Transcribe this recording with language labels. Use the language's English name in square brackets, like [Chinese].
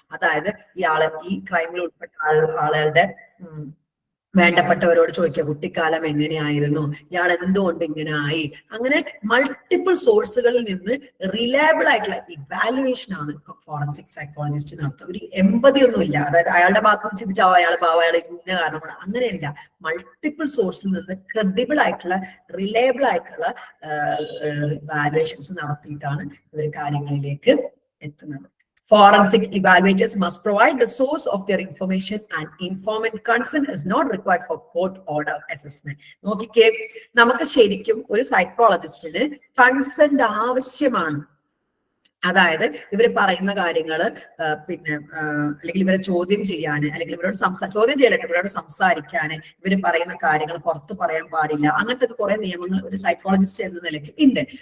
[Malayalam] അതായത് ഇയാള് ഈ ക്രൈമിൽ ഉൾപ്പെട്ട ആളുകളുടെ വേണ്ടപ്പെട്ടവരോട് ചോദിക്കുക, കുട്ടിക്കാലം എങ്ങനെയായിരുന്നു, ഇയാൾ എന്തുകൊണ്ട് ഇങ്ങനെ ആയി, അങ്ങനെ മൾട്ടിപ്പിൾ സോഴ്സുകളിൽ നിന്ന് റിലയബിൾ ആയിട്ടുള്ള ഇവാലുവേഷൻ ആണ് ഫോറൻസിക് സൈക്കോളജിസ്റ്റ് നടത്തുക. ഒരു എമ്പതി ഒന്നുമില്ല. അതായത് അയാളുടെ ഭാഗത്ത് നിന്ന് ചിന്തിച്ചാൽ അയാൾ അയാൾ ഇന്ന കാരണമാണ്, അങ്ങനെയല്ല. മൾട്ടിപ്പിൾ സോഴ്സിൽ നിന്ന് ക്രെഡിബിൾ ആയിട്ടുള്ള റിലയബിൾ ആയിട്ടുള്ള ഇവാലുവേഷൻസ് നടത്തിയിട്ടാണ് ഇവർ കാര്യങ്ങളിലേക്ക് എത്തുന്നത്. [English] Forensic evaluators must provide the source of their information and informant consent is not required for court order assessment. [Malayalam] നോക്കിക്കേ, നമുക്ക് ശരിക്കും ഒരു സൈക്കോളജിസ്റ്റിന് കൺസെന്റ് ആവശ്യമാണ്. അതായത് ഇവർ പറയുന്ന കാര്യങ്ങള് പിന്നെ അല്ലെങ്കിൽ ഇവരെ ചോദ്യം ചെയ്യാന്, അല്ലെങ്കിൽ ഇവരോട് ചോദ്യം ചെയ്യാനായിട്ട് ഇവരോട് സംസാരിക്കാന്, ഇവർ പറയുന്ന കാര്യങ്ങൾ പുറത്തു പറയാൻ പാടില്ല, അങ്ങനത്തെ കുറെ നിയമങ്ങൾ ഒരു സൈക്കോളജിസ്റ്റ് എന്ന നിലയ്ക്ക് ഉണ്ട്.